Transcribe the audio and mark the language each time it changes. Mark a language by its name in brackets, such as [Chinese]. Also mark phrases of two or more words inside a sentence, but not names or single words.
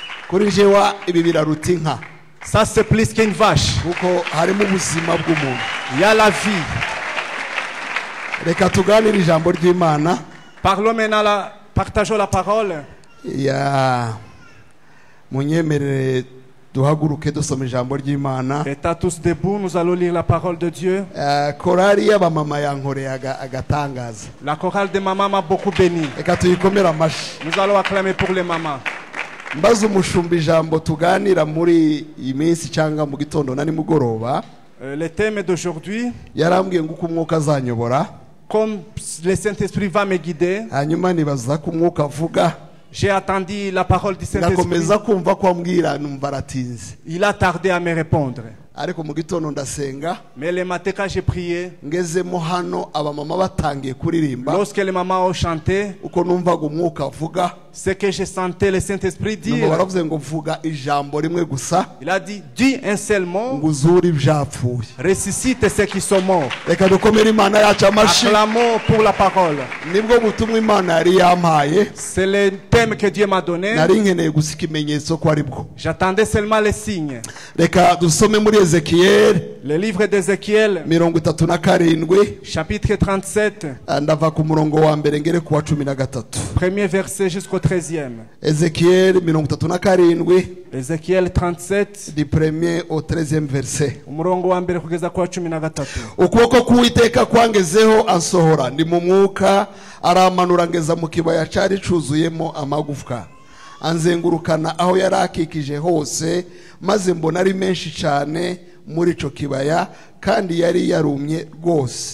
[Kinyarwanda] kuri jewa ibi biraruta inka. [French] Ça c'est plus qu'une vache. [Kinyarwanda] Kuko harimo ubuzima bw'umuntu. [French] Il y a la vie. [Kinyarwanda] Reka tuganire ijambo ry'Imana. [French] Parlons maintenant, partageons la parole. [Kinyarwanda] Ya munyemerere duhaguruke dusoma ijambo ry'Imana. [French] Étant tous debout, nous allons lire la parole de Dieu. [Kinyarwanda] Korali y'abamama yankoreye agatangaza. [French] La chorale de maman m'a beaucoup béni. [Kinyarwanda] Reka tuyikomere amashi. [French] Nous allons acclamer pour les mamans. [Kinyarwanda] Mbaza umushumba ijambo tuganira muri iyi minsi cyangwa mu gitondo na nimugoroba. [French] Le thème d'aujourd'hui, [Kinyarwanda] yarambwiye ngo uko umwuka azanyobora. [French] Comme le Saint-Esprit va me guider, [Kinyarwanda] hanyuma nibaza ko umwuka avuga. [French] J'ai attendu la parole du Saint-Esprit. [Kinyarwanda] Nakomeza kumva ko ambwira numva aratinze. [French] Il a tardé à me répondre. [Kinyarwanda] Ariko mu gitondo ndasenga. [French] Mais le matin quand j'ai prié, [Kinyarwanda] ngezemo hano abamama batangiye kuririmba. [French] Lorsque les mamans ont chanté, [Kinyarwanda] uko numvaga umwuka avuga, [French] ce que je sentais le Saint-Esprit dire, [Kinyarwanda] baravuze ngo vuga ijambo rimwe gusa. [French] Il a dit, dis un seul mot, [Kinyarwanda] nguzura ibyapfuye, [French] ressuscite ceux qui sont morts. [Kinyarwanda] Reka dukomere Imana yacu amashi. [French] Acclamons pour la parole. [Kinyarwanda] Nibwo butumwa Imana yari yampaye. [French] C'est le thème que Dieu m'a donné. [Kinyarwanda] Nari nkeneye gusa ikimenyetso ko ari bwo. [French] J'attendais seulement les signes. [Kinyarwanda] Reka dusome muri Ezekiel, [French] le livre d'Ézéchiel, chapitre 37, [Kinyarwanda] ndava ku murongo wa mbere ngere ku wa 13. [French] Premier verset jusqu'au 13e. Ezekiel 37, Ézéchiel 37, du premier au 13e verset. [Kinyarwanda] umurongo wa mbere kugeza ku wa 13. Ukuboko k'Uwiteka kwangezeho ansohora, ndi mu mwuka, aramanura ngeza mu kibaya cyari cuzuyemo amagufwa. Anzengurukana aho yari akikije hose, maze mbona ari menshi cyane muri ico kibaya, kandi yari yarumye rwose.